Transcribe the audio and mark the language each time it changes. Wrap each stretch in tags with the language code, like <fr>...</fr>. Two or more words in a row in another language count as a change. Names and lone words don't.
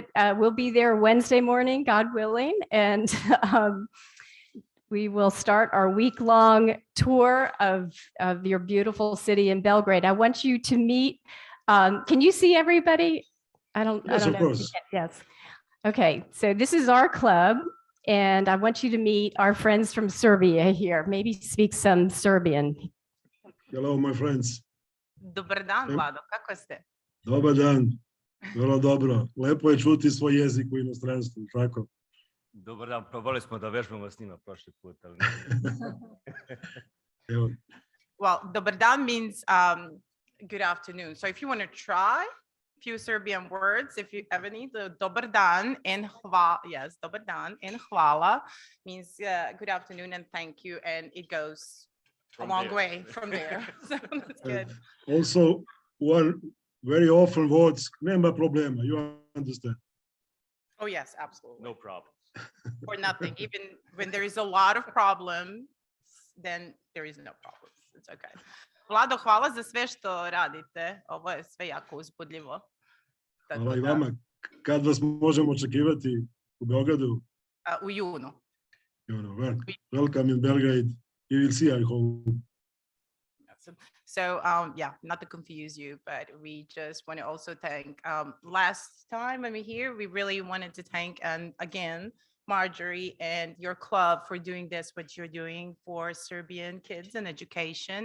<en>We'll be there Wednesday morning, God willing, and we will start our week-long tour of your beautiful city in Belgrade. I want you to meet. Can you see everybody? I don't know. Of course. Yes. Okay, so this is our club, and I want you to meet our friends from Serbia here. Maybe speak some Serbian. Hello, my friends.</en> <sr>Dobar dan, Vlado, kako ste? Dobar dan. Vrlo dobro. Lepo je čuti svoj jezik u inostranstvu, tako? Dobar dan, probali smo da vežbamo s njima prošli put, ali Evo.</sr> <en>Well,</en> <sr>dobar dan</sr> <en>means good afternoon. So if you want to try few Serbian words, if you ever need,</en> <sr>dobar dan</sr> <en>and hvala, yes,</en> <sr>dobar dan</sr> <en>and hvala means good afternoon and thank you, and it goes a long way from there. So that's good. Also, one very often words,</en> <sr>nema problema,</sr> <en>you understand? Oh yes, absolutely. no problem. Or nothing. Even when there is a lot of problems, then there is no problems. It's okay.</en> <sr>Vlado, hvala za sve što radite. Ovo je sve jako uzbudljivo. Tako Hvala i da, vama. Kad vas možemo očekivati u Beogradu? u junu.</sr> <en>Welcome in Belgrade. You will see, I hope. So yeah, not to confuse you, but we just want to also thank, last time when we here, we really wanted to thank, and again, Marjorie and your club for doing this, what you're doing for Serbian kids and education.</en>